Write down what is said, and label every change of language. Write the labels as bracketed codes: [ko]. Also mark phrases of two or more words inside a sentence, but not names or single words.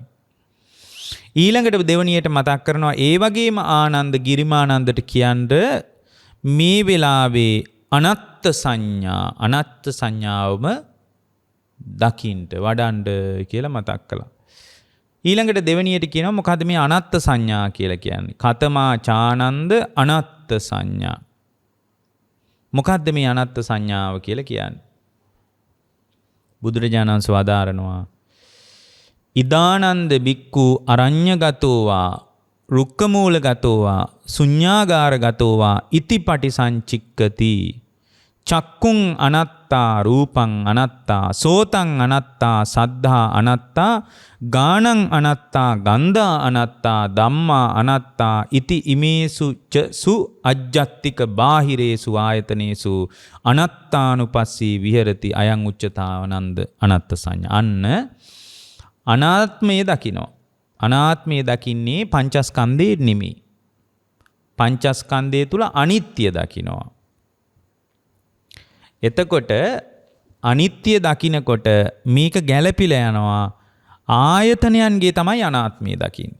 [si] ඊළඟට දෙවණියට මතක් කරනවා ඒ වගේම ආනන්ද ගිරිමානන්දට කියන්න මේ වෙලාවේ අනත්ත් සංඥාවම දකින්ට වඩන්න කියලා මතක් කළා. ඊළඟට දෙවණියට කියනවා මොකද්ද මේ අනත්ත් සංඥා කියලා කියන්නේ? [pi] කතමා චානන්ද අනත්ත් සංඥා. [si] මොකද්ද මේ අනත්ත් සංඥාව කියලා කියන්නේ? බුදුරජාණන් වහන්සේ වදාරනවා [pi] ඉදානන්ද බික්කු අරඤ්‍යගතෝවා රුක්කමූලගතෝවා ශුඤ්ඤාගාරගතෝවා ඉතිපටි සංචික්කති චක්කුං අනත්තා රූපං අනත්තා සෝතං අනත්තා සද්ධා අනත්තා ගානං අනත්තා ගන්ධා අනත්තා ධම්මා අනත්තා ඉති ඉමේසු ච සු අජ්ජත්තික බාහිරේසු ආයතනේසු අනත්තානුපස්සී විහෙරති අයං උච්චතාවනන්ද අනත්ත සංඥා. [si] අන්න අනාත්මය දකිනවා. අනාත්මය දකින්නේ පංචස්කන්ධේ නෙමෙයි. පංචස්කන්ධය තුල අනිත්‍ය දකිනවා. එතකොට අනිත්‍ය දකිනකොට මේක ගැළපිලා යනවා ආයතනයන්ගේ තමයි අනාත්මය දකින්නේ.